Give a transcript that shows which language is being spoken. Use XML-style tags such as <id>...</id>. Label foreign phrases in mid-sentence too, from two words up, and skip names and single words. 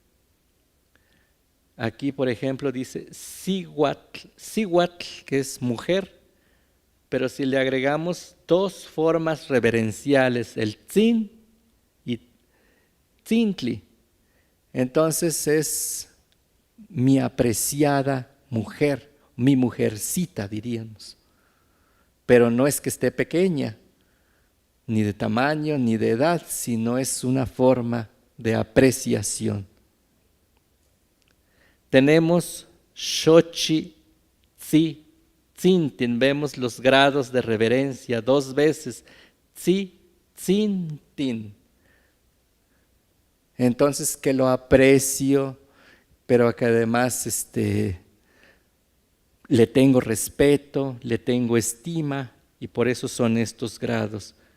<es>Aquí, por ejemplo, dice sihuatl, que es mujer, pero si le agregamos dos formas reverenciales, el tzin y tzintli, entonces es mi apreciada mujer, mi mujercita, diríamos. Pero no es que esté pequeña, ni de tamaño, ni de edad, sino es una forma de apreciación. Tenemos</es> <nah>shochi, tzi, tzintin,</nah> <es>vemos los grados de reverencia, dos veces,</es> <nah>tzi, tzintin.</nah> <es>Entonces que lo aprecio, pero que además le tengo respeto, le tengo estima, y por eso son estos grados.</es>